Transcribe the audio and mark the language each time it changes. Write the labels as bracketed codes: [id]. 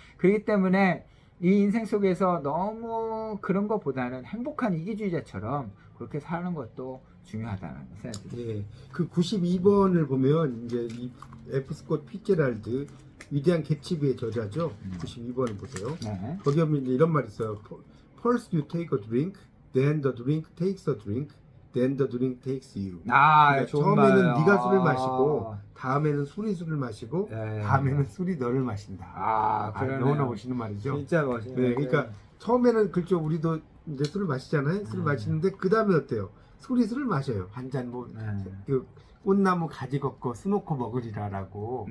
[ko] 그렇기 때문에 이 인생 속에서 너무 그런 것보다는 행복한 이기주의자처럼 그렇게 사는 것도 중요하다는 생각이 듭니다. 예, 그 92번을 보면 이제 이 F. 스콧 피츠제랄드 위대한 개츠비의 저자죠. 92번을 보세요. 네. 거기 보면 이제 이런 말이 있어요. [en] First you take a drink, then the drink takes a drink, then the drink takes you. [ko] 그러니까 좋은 처음에는 말이에요. 네가 술을 마시고, 다음에는 술이 술을 마시고, 네. 다음에는 술이 너를 마신다. 그러네요. 너무나 멋있는 말이죠. 진짜 멋있네. 네, 그러니까 처음에는 그렇죠. 우리도 이제 술을 마시잖아요. 술을 마시는데 그 다음에 어때요? 술이 술을 마셔요. 한 잔 뭐 그 꽃나무 가지 걷고 수 놓고 먹으리라라고